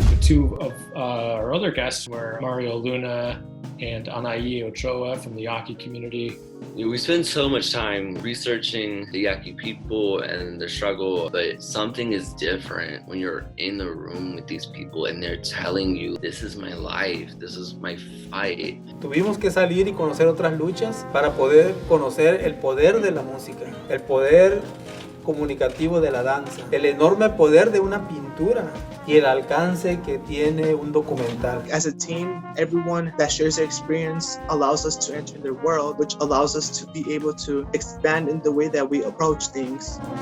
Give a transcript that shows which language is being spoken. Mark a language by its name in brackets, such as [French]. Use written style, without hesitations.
[English] Two of our other guests were Mario Luna and Anaí Ochoa from the Yaqui community. We spend so much time researching the Yaqui people and their struggle, but something is different when you're in the room with these people and they're telling you, this is my life, this is my fight. [Spanish] Tuvimos que salir y conocer otras luchas para poder conocer el poder de la música, el poder comunicativo de la danza, el enorme poder de una pintura y el alcance que tiene un documental. [English] As a team, everyone that shares their experience allows us to enter their world, which allows us to be able to expand in the way that we approach things.